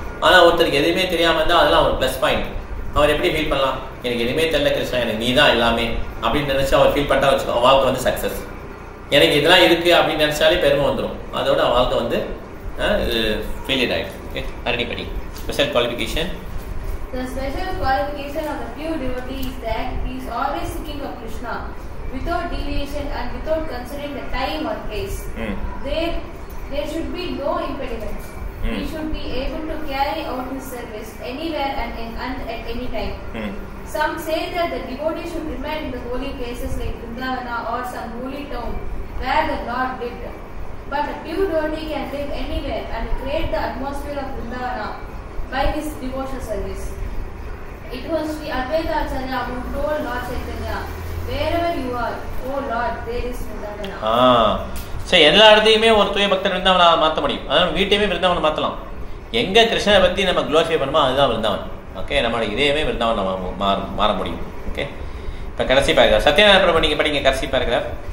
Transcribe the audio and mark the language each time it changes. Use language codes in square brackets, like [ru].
[ta] ஆனால் ஒருத்தருக்கு எதுவுமே தெரியாமல் இருந்தால் அதெல்லாம் ஒரு ப்ளஸ் பாயிண்ட். அவர் எப்படி ஃபீல் பண்ணலாம், எனக்கு எதுவுமே தெரியல கிருஷ்ணா, எனக்கு நீ தான் எல்லாமே அப்படின்னு நினச்சி அவர் ஃபீல் பண்ணிட்டா வச்சுக்கோ, வாழ்க்கை வந்து சக்ஸஸ். எனக்கு இதெல்லாம் இருக்குது அப்படின்னு நினச்சாலே பெருமை வந்துடும், அதோட வாழ்க்கை வந்து ஃபெயிலியர் ஆகிடும். ஓகே, அரணி படி. [en] Special qualification. The special qualification of the pure devotee is that he is always seeking of Krishna without deviation and without considering the time or place. There should be no impediments. He should be able to carry out his service anywhere and at any time. Some say that the devotee should remain in the holy places like Vrindavana or some holy town where the Lord lived. But a pure devotee can live anywhere and create the atmosphere of Vrindavana by his devotional service. It was Sri Advaita Acharya who told Lord Chaitanya, wherever you are, oh Lord, there is Vrindavana. [ta] சரி, எல்லா இடத்தையுமே ஒரு தூய பக்தர் விருந்தாவனை மாற்ற முடியும். அதாவது வீட்டையுமே விருந்தாவனை மாற்றலாம். எங்கே கிருஷ்ணரை பற்றி நம்ம க்ளோரிஃபை பண்ணுமோ அதுதான் விருந்தாவன். ஓகே, நம்மளோட இதயமே விருந்தாவன் நம்ம மாற முடியும். ஓகே, இப்போ கடைசி பேராகிராஃப் சத்யநாராயண பிரபு நீங்கள் படிங்க. கடைசி பேராகிராஃப்.